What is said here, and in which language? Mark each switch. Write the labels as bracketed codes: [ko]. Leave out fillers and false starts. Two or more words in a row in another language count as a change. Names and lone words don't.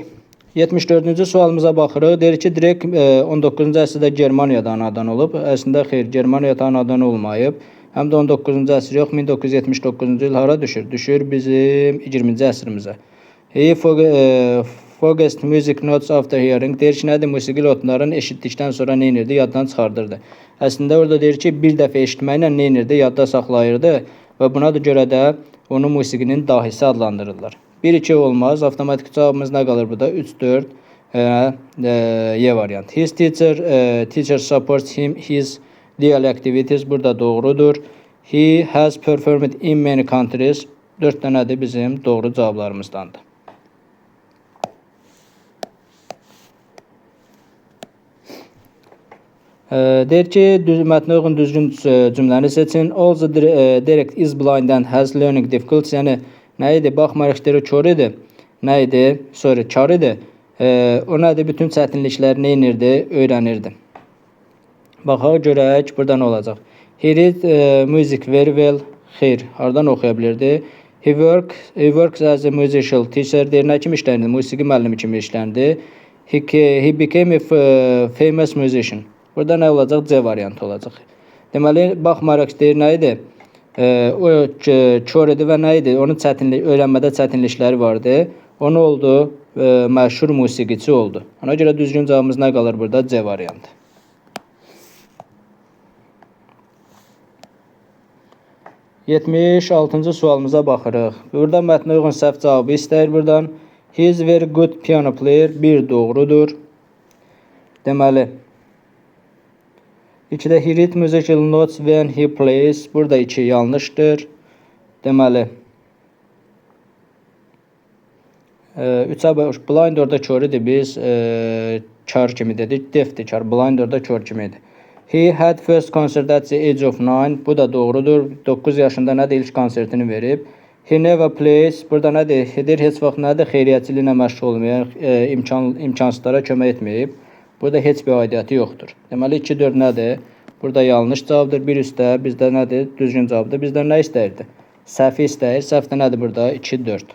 [az] 74-cü sualımıza baxırıq. Deyir ki, Drake 19-cu əsrdə Germaniyada anadan olub. Əslində xeyr, Germaniyada anadan olmayıb. Həm də 19-cu əsr yox, 1979-cu il hara düşür? Düşür bizim 20-ci əsrimizə. [en] He focused music notes after hearing. [az] Deyir ki, nədir? Musiqi notlarını eşitdikdən sonra neynirdi? Yaddan çıxardırdı. Əslində orada deyir ki, bir dəfə eşitməklə neynirdi? Yadda saxlayırdı və buna da görə də onu musiqinin dahisi adlandırırlar. 1-2 olmaz. Avtomatik cavabımız nə qalır burada? 3-4 Y variant. [en] His teacher supports him his daily activities. [az] Burada doğrudur. [en] He has performed in many countries. [az] 4 dənədir bizim doğru cavablarımızdandır. Deyir ki, mətnə uyğun düzgün cümləni seçin. [en] Also, Derek is blind and has learning difficulties. [az] Yəni, nə idi? Baxmayaraq Derek kör idi. Nə idi? Sorry, kar idi. O nədir? Bütün çətinlikləri neynirdi? Öyrənirdi. Baxaq, görək, burada nə olacaq? [en] He read music very well. [az] Xeyr, hardan oxuya bilirdi? [en] He works as a musical teacher. [az] Deyir, nə kimi işlərdi? Musiqi müəllimi kimi işlərdi. [en] He became a famous musician. [az] Burada nə olacaq? C variantı olacaq. Deməli, baxmayaraq deyir, nə idi? O kör idi və nə idi? Onun öyrənmədə çətinlikləri vardı. O nə oldu? Məşhur musiqiçi oldu. Ona görə düzgün cavabımız nə qalır burada? C variantı. 76-cı sualımıza baxırıq. Burada mətnə uyğun səhv cavabı istəyir buradan. [en] He is very good piano player. [az] Bir doğrudur. Deməli, 2-də [en] he read musical notes when he plays. [az] Burada 2 yanlışdır. Deməli, 3-ə blind orada kör idi. Biz kar kimi dedik. Deafdir kar. Blind orada kör kimi idi. [en] He had first concert at the age of 9. [az] Bu da doğrudur. 9 yaşında nədir? İlk konsertini verib. [en] He never plays. [az] Burada nədir? Edir heç vaxt nədir? Xeyriyyəçiliklə məşğul olmayan, imkansızlara kömək etməyib. Burada heç bir aidiyyəti yoxdur. Deməli 2-4 nədir? Burada yanlış cavabdır. Bir üstə bizdə nədir? Düzgün cavabdır. Bizdən nə istəyirdi? Səhvi istəyir. Səhv də nədir burada? 2-4.